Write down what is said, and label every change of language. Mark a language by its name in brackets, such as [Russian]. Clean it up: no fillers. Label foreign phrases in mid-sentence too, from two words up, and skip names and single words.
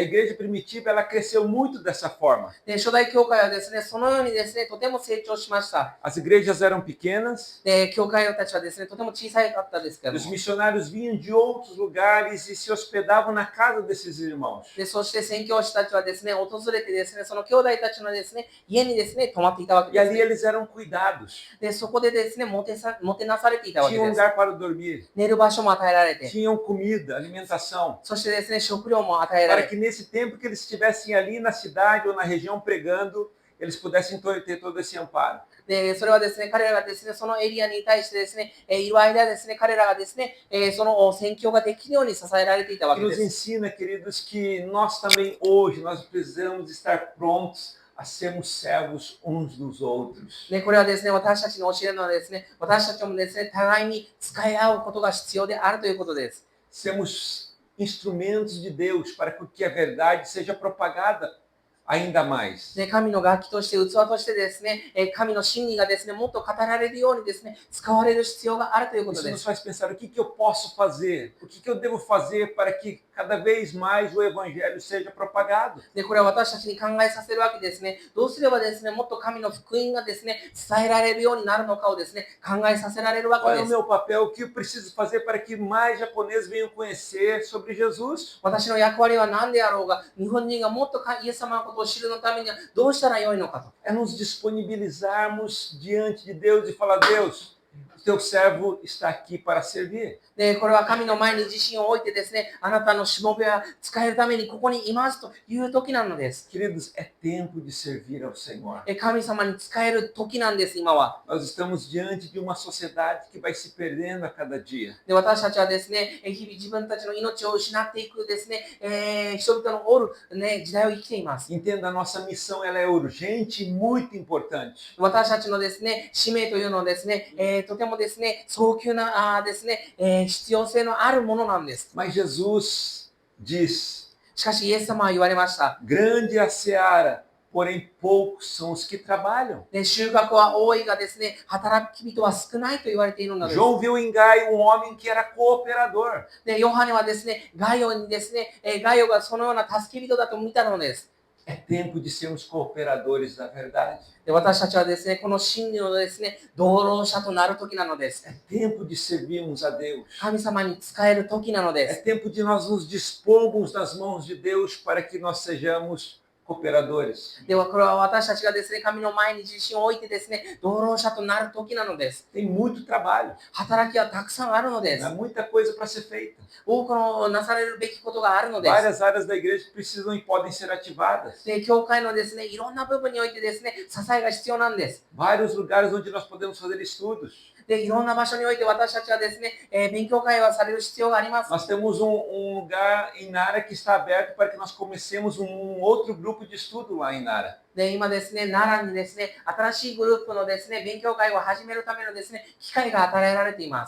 [Portuguese] E a igreja primitiva ela cresceu muito dessa forma. [Japanese] で、初代教会はですね、そのようにですね、とても成長しました。 [Portuguese] As igrejas eram pequenas, [Japanese] で、教会たちはですね、とても小さかったですけど [Portuguese] os [Japanese] も。 [Portuguese] missionários vinham de outros lugares e se hospedavam na casa desses irmãos. [Japanese] で、そして宣教師たちはですね、訪れてですね、その兄弟たちのですね、家にですね、泊まっていたわけ [Portuguese] E [Japanese] です、 [Portuguese] ali [Japanese] ね。 [Portuguese] eles eram cuidados. [Japanese] で、そこでですね、もてなされていたわけ [Portuguese] Tinham [Japanese] です。 [Portuguese] lugar para dormir, [Japanese] 寝る場所も与えられて、 [Portuguese] tinham comida, alimentação. [Japanese] そしてですね、食料も与えら [Portuguese] Para [Japanese] れ [Portuguese] que [Japanese] て、 [Portuguese] nesse tempo que eles estivessem ali na cidade ou na região pregando, eles pudessem ter todo esse amparo. [Japanese] で、それはですね、彼らがですね、そのエリアに対してですね、いる間ですね、彼らがですね、その宣教ができるように支えられていたわ [Portuguese] Que [Japanese] けで [Portuguese] nos [Japanese] す。 [Portuguese] ensina, queridos, que nós também hoje nós precisamos estar prontos a sermos servos uns dos outros. [Japanese] で、これはですね、私たちに教えるのはですね、私たちもですね、互いに使い合うことが必要であるということです。 [Portuguese] Sermos instrumentos de Deus para que a verdade seja propagada ainda mais. [Japanese] で、神の楽器として、器としてですね、神の真理がですね、もっと語られるようにですね、使われる必要があるということ [Portuguese] Isso [Japanese] で [Portuguese] nos [Japanese] す。 [Portuguese] faz pensar o que eu posso fazer, o que eu devo fazer para que cada vez mais o evangelho seja propagado. [Japanese] で、これは私たちに考えさせるわけですね。どうすればですね、もっと神の福音がですね、伝えられるようになるのかをですね、考えさせられるわけ [Portuguese] Qual é [Japanese] で [Portuguese] o [Japanese] す。 [Portuguese] meu papel? O que eu preciso fazer para que mais japoneses venham conhecer sobre Jesus? [Japanese] 私の役割は何であろうが、日本人がもっとイエス様のことを知るのためにはどうしたらよいのかと。 [Portuguese] É nos disponibilizarmos diante de Deus e falar: Deus, o teu servo está aqui para servir. [Japanese] で、これは神の前に自身を置いてですね、あなたのしもべは使えるためにここにいますという時なのです。 [Portuguese] Queridos, é tempo de servir ao Senhor. [Japanese] 神様に使える時なんです、今は。 [Portuguese] Nós estamos diante de uma sociedade que vai se perdendo a cada dia. [Japanese] で、私たちはですね、日々自分たちの命を失っていくですね、人々のおる、ね、時代を生きています。 [Portuguese] Entenda, a nossa missão ela é urgente e muito importante. [Japanese] 私たちのですね、使命というのはですね、とてもですね、早急なですね、必要性のあるものなんです。 [Portuguese] Mas Jesus diz: [Japanese] しかし、イエス様は言われました。 [Portuguese] grande é a seara, porém poucos são os que trabalham. [Japanese] で、収穫は多いがですね、働き人は少ないと言われているのです。 [Portuguese] João viu em Gaio um homem que era cooperador. [Japanese] で、ヨハネはですね、ガイオにですね、ガイオがそのような助け人だと見たのです。 [Portuguese] É tempo de sermos cooperadores da verdade. [Japanese] で、私たちはですね、この真理のですね、道路者となる時なのです。 [Portuguese] É tempo de servirmos a Deus. [Japanese] 神様に使える時なので [Portuguese] É [Japanese] す。 [Portuguese] tempo de nós nos dispormos nas mãos de Deus para que nós sejamos cooperadores. [Japanese] では、これは私たちがですね、神の前に自身を置いてですね、同労者となる時なのです。 [Portuguese] Tem muito trabalho, [Japanese] 働きはたくさんあるので [Portuguese] há [Japanese] す。 [Portuguese] muita coisa para ser feita. [Japanese] 多くのなされるべきことがあるのです。 [Portuguese] Várias áreas da igreja precisam e podem ser ativadas. [Japanese] で、教会のですね、いろんな部分においてですね、支えが必要なんです。 [Portuguese] Vários lugares onde nós podemos fazer estudos. [Japanese] で、いろんな場所において私たちはですね、勉強会はされる必要があります。 [Portuguese] Nós temos lugar em Nara que está aberto para que nós comecemos outro grupo de estudo lá em Nara. [Japanese] で、今ですね、奈良にですね、新しいグループのですね、勉強会を始めるためのですね、機会が与えられています。